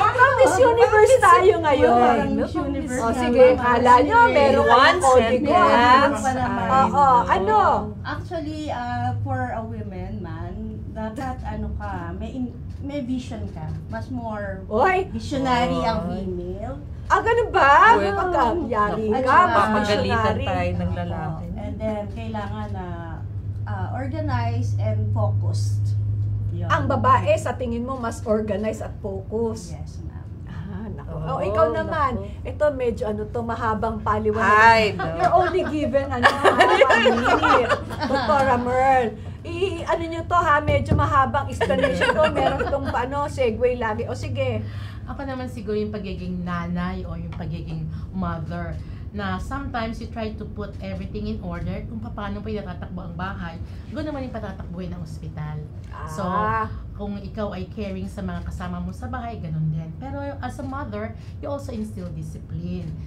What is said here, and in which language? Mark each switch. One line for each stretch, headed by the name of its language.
Filipino: Pang Miss Universe tayo ngayon. O sige, kala nyo, meron kayong kodigo. Oo, ano?
English: Actually, for a woman man,
Filipino: dapat may
English: vision ka.
Filipino: Mas
English: more visionary ang female.
Filipino: Ganun ba? Yari ka, papagalitan tayo ng lalaki.
English: And then,
Filipino: kailangan na
English: organized and focused.
Filipino: Yun. Ang babae, sa tingin mo, mas organized at focused.
English: Yes, ma'am.
Filipino: Ikaw naman. Ito, medyo mahabang paliwanag.
English: You're only given, minute.
Filipino: Dr. Merl. Ano nyo to ha, medyo mahabang explanation to. Meron itong segue lagi. O sige. Ako naman siguro yung pagiging nanay o yung pagiging mother, na
English: sometimes you try to put everything in order
Filipino: kung paano pa itatakbo ang bahay, ganoon naman yung patatakbuhin ng ospital. So, kung ikaw ay caring sa mga kasama mo sa bahay, ganun din. Pero
English: as a mother, you also instill discipline.